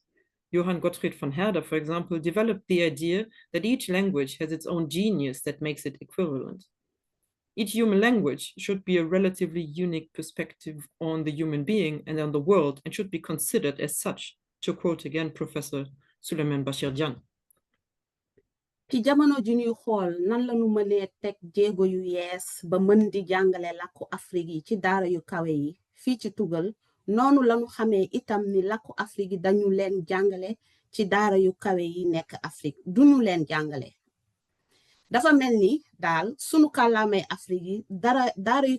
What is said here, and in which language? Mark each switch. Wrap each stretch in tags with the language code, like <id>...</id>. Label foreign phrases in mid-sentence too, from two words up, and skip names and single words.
<en>Johann Gottfried von Herder, for example, developed the idea that each language has its own genius that makes it equivalent. Each human language should be a relatively unique perspective on the human being and on the world and should be considered as such, to quote again Professor Souleymane Bachir Diagne.</en> <wo>ci jamono ji ñuy xool nan la ñu mënee teg jéego yu yees ba mën di jàngale làkku Afrique yi ci daara yu kawe yi fii ci tugal noonu lañu xamee itam ni làkku Afrique yi dañu leen jàngale ci daara yu kawe yi nekk Afrique duñu leen jàngale dafa mel ni daal sunu kàllaamay Afrique yi daara yu</wo>